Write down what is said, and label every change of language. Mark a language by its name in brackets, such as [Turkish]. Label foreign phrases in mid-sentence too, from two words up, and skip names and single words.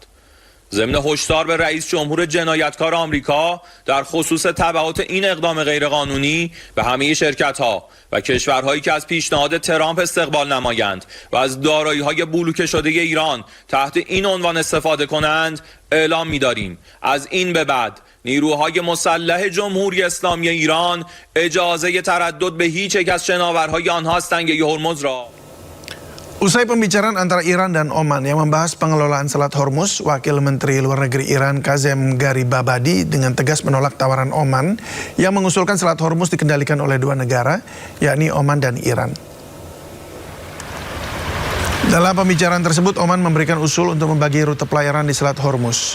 [Persian] ضمن هشدار به رئیس جمهور جنایتکار آمریکا در خصوص تبعات این اقدام غیرقانونی به همه شرکت‌ها و کشورهایی که از پیشنهاد ترامپ استقبال نمایند و از دارایی‌های بلوکه شده ایران تحت این عنوان استفاده کنند اعلام می‌داریم از این به بعد نیروهای مسلح جمهوری اسلامی ایران اجازه تردد به هیچ یک از شناورهای آنها از تنگه هرمز را. [Indonesian] Usai pembicaraan antara Iran dan Oman yang membahas pengelolaan Selat Hormuz, Wakil Menteri Luar Negeri Iran Kazem Garibabadi dengan tegas menolak tawaran Oman yang mengusulkan Selat Hormuz dikendalikan oleh dua negara, yakni Oman dan Iran. Dalam pembicaraan tersebut, Oman memberikan usul untuk membagi rute pelayaran di Selat Hormuz.